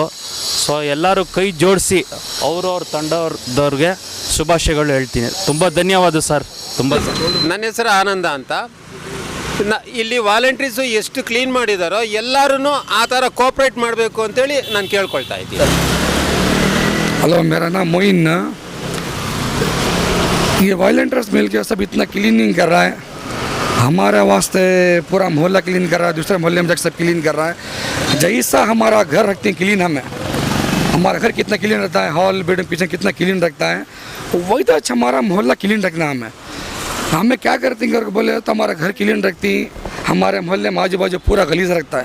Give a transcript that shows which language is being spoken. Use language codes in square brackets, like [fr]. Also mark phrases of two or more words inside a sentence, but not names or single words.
[kn] ಸೊ ಎಲ್ಲರೂ ಕೈ ಜೋಡಿಸಿ ಅವ್ರ ತಂಡದವ್ರಿಗೆ ಶುಭಾಶಯಗಳು ಹೇಳ್ತೀನಿ. ತುಂಬ ಧನ್ಯವಾದ ಸರ್. ತುಂಬ ನನ್ನ ಹೆಸರು ಆನಂದ ಅಂತ. ಇಲ್ಲಿ ವಾಲಂಟ್ರೀಸು ಎಷ್ಟು ಕ್ಲೀನ್ ಮಾಡಿದಾರೋ ಎಲ್ಲರೂ ಆ ಥರ ಕೋಆಪ್ರೇಟ್ ಮಾಡಬೇಕು ಅಂತೇಳಿ ನಾನು ಕೇಳ್ಕೊಳ್ತಾ ಇದ್ದೀನಿ. [hi] हेलो, मेरा नाम मोइन। ये वॉलंटियर्स मिल के सब इतना क्लीनिंग कर रहा है, हमारे वास्ते पूरा मोहल्ला क्लीन कर रहा है, दूसरे मोहल्ले में जाकर सब क्लीन कर रहा है. जैसा हमारा घर रखते हैं क्लीन, हमारा घर कितना क्लीन रहता है, [en] hall bedroom kitchen [hi] कितना क्लीन रखता है, वही तो अच्छा हमारा मोहल्ला क्लीन रखना हमें क्या करते हैं घर को बोले तो हमारा घर क्लीन रखती, हमारे मोहल्ले में आजू बाजू पूरा गलीज रखता है.